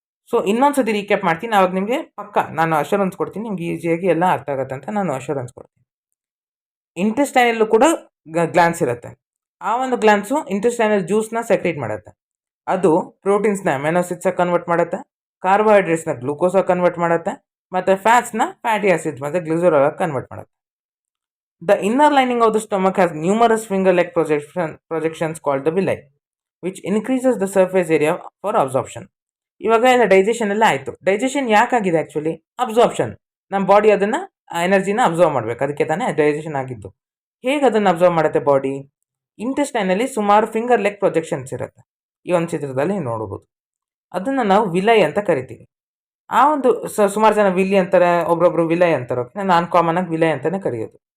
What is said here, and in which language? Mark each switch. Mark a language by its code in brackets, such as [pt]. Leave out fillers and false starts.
[kn] So ಇನ್ನೊಂದು ಸತಿ recap ಮಾಡ್ತೀನಿ, ಅವಾಗ ನಿಮಗೆ ನಾನು ಅಶ್ಯೂರೆನ್ಸ್ ಕೊಡ್ತೀನಿ, ನಿಮ್ಗೆ ಈಸಿಯಾಗಿ ಎಲ್ಲ ಅರ್ಥ ಆಗುತ್ತೆ ಅಂತ ನಾನು ಅಶ್ಯೂರೆನ್ಸ್ ಕೊಡ್ತೀನಿ. ಇಂಟೆಸ್ಟೈನಲ್ಲೂ ಕೂಡ ಗ್ಲ್ಯಾಂಡ್ಸ್ ಇರುತ್ತೆ. ಆ ಒಂದು ಗ್ಲ್ಯಾಂಡ್ಸು ಇಂಟೆಸ್ಟೈನಲ್ ಜ್ಯೂಸ್ನ ಸೆಕ್ರೇಟ್ ಮಾಡುತ್ತೆ. ಅದು ಪ್ರೋಟೀನ್ಸ್ನ ಅಮೈನೋ ಆಸಿಡ್ಸಾಗಿ ಕನ್ವರ್ಟ್ ಮಾಡುತ್ತೆ, ಕಾರ್ಬೋಹೈಡ್ರೇಟ್ಸ್ನ ಗ್ಲೂಕೋಸಾಗಿ ಕನ್ವರ್ಟ್ ಮಾಡುತ್ತೆ, ಮತ್ತು ಫ್ಯಾಟ್ಸ್ನ ಫ್ಯಾಟಿ ಆಸಿಡ್ಸ್ ಮತ್ತು ಗ್ಲಿಸರಾಲ್ ಆಗಿ ಕನ್ವರ್ಟ್ ಮಾಡುತ್ತೆ. [en] The inner lining of the stomach has numerous finger-like projections called the villi, which increases the surface area for absorption. [kn] ಇವಾಗ ಎಲ್ಲ ಡೈಜೆಷನ್ ಎಲ್ಲ ಆಯಿತು. Digestion ಯಾಕಾಗಿದೆ actually? ಅಬ್ಸಾರ್ಪ್ಷನ್. ನಮ್ಮ ಬಾಡಿ ಅದನ್ನು ಎನರ್ಜಿನ ಅಬ್ಸರ್ವ್ ಮಾಡಬೇಕು, ಅದಕ್ಕೆ ತಾನೇ ಡೈಜೆಷನ್ ಆಗಿದ್ದು. ಹೇಗೆ ಅದನ್ನು ಅಬ್ಸರ್ವ್ ಮಾಡುತ್ತೆ ಬಾಡಿ? ಇಂಟೆಸ್ಟೈನಲ್ಲಿ ಸುಮಾರು ಫಿಂಗರ್ ಲೆಗ್ ಪ್ರೊಜೆಕ್ಷನ್ಸ್ ಇರುತ್ತೆ. ಈ ಒಂದು ಚಿತ್ರದಲ್ಲಿ ನೋಡ್ಬೋದು. ಅದನ್ನು ನಾವು ವಿಲೈ ಅಂತ ಕರಿತೀವಿ. ಆ ಒಂದು ಸುಮಾರು ಜನ ವಿಲಿ ಅಂತಾರೆ, ಒಬ್ರೊಬ್ರು ವಿಲೈ ಅಂತಾರೆ. ಓಕೆ, ನಾನು ಕಾಮನ್ ಆಗಿ ವಿಲೈ ಅಂತಲೇ ಕರೆಯೋದು.